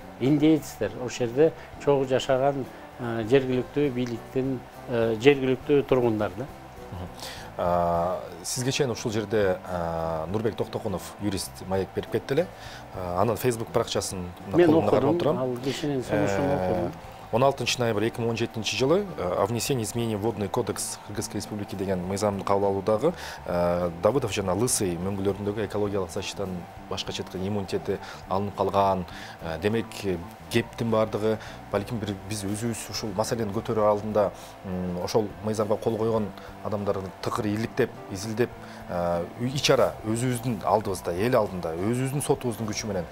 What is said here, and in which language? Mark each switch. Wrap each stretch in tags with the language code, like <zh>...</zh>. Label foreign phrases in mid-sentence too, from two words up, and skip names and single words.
<ky>Индейцтер ошол жерде чогуу жашаган жергиликтүү бийликтин жергиликтүү тургундар да. Сизге чейин ушул жерде Нурбек Токтокунов юрист маек берип кетти эле. Анын Facebook баракчасын колумда карап турам. Ал кишинин сунушун окудум. 16 ноябрь 2017 жылы о внесении изменений в Водный кодекс Кыргызской Республики деген мыйзамды кабыл алуудагы Давыдов жана Лысый мөңгүлөрүндөгү экологиялык защитанын башка четке иммунитети алынып калган. Демек, кептин бардыгы балким биз өзүбүз ушул маселени көтөрүү алдында ошол мыйзамга кол койгон адамдарды тыкыр иликтеп, изилдеп, ичара өзүбүздүн алдыбызда, эл алдында, өзүбүздүн сотубуздун күчү менен.</ky>